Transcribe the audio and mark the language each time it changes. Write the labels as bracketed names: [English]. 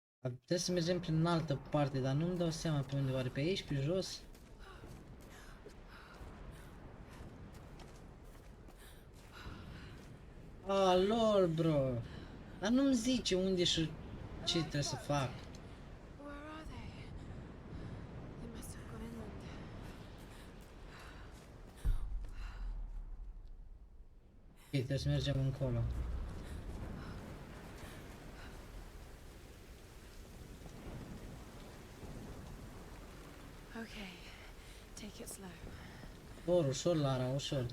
[Romanian] Trebuie să mergem prin altă parte, dar nu-mi dau seama pe unde, oare pe aici, pe jos? Ah, lol, bro. Dar nu-mi zice unde și ce trebuie să fac. [English] Where are they? They must have gone inland. [Romanian] Ok, trebuie să mergem încolo. [English] Okay, take it slow. [Romanian] Ușor, ușor, Lara, ușor.